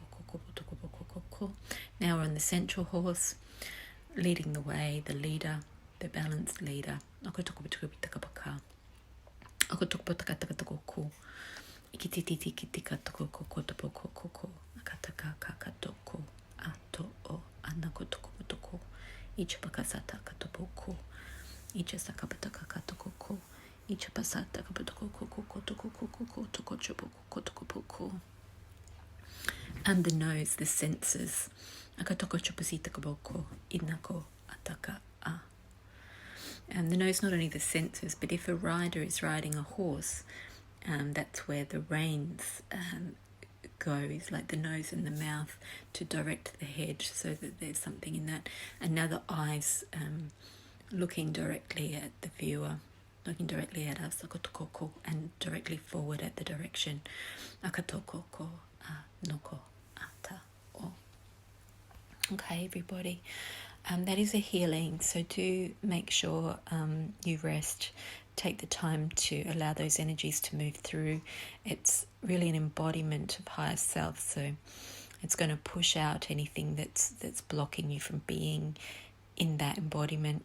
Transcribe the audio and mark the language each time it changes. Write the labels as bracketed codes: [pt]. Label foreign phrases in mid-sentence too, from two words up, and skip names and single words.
[en] Now we're on the central horse, leading the way, the leader, the balanced leader. Ako toko bitaka bitaka baka. Ako toko bitaka taka toko ko. Ikititi kitika toko koko toko koko. Akataka kaka toko. Ato o anako toko toko. Ichapakasata katopoko. Ichasakapataka katoko. Ichapasata kapatoko koko toko koko toko chopoko toko poko. And the nose, the senses. Akatoko chopasita kaboko. Inako ataka a. And the nose, not only the senses, but if a rider is riding a horse, that's where the reins go, is like the nose and the mouth to direct the head, so that there's something in that. And now the eyes looking directly at the viewer, looking directly at us, akotokoko, and directly forward at the direction. Akatokoko, noko, ata, o. Okay, everybody. That is a healing, so do make sure you rest. Take the time to allow those energies to move through. It's really an embodiment of higher self, so it's going to push out anything that's blocking you from being in that embodiment.